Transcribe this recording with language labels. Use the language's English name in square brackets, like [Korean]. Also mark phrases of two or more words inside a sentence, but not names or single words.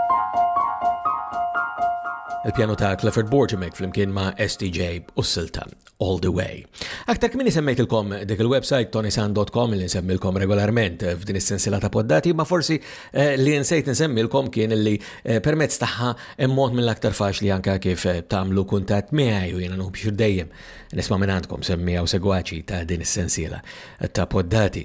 [Maltese] Il-pjano ta' Clifford Borge flimkien ma' STJ u s-silta all the way. Aktar kmini semmejtilkom dik il-website ToniSant.com li nsemmilkom regolarment f'din is-sensiela ta' poddati, ma forsi li nsejt nsemmilkom kien li permezz tagħha hemm mod mill-aktar faċli anke kif tagħmlu kuntatt miegħi u jiena nħobb dejjem nisma' minn għandkom semmija u segwaċi ta' din is-sensiela ta' poddati.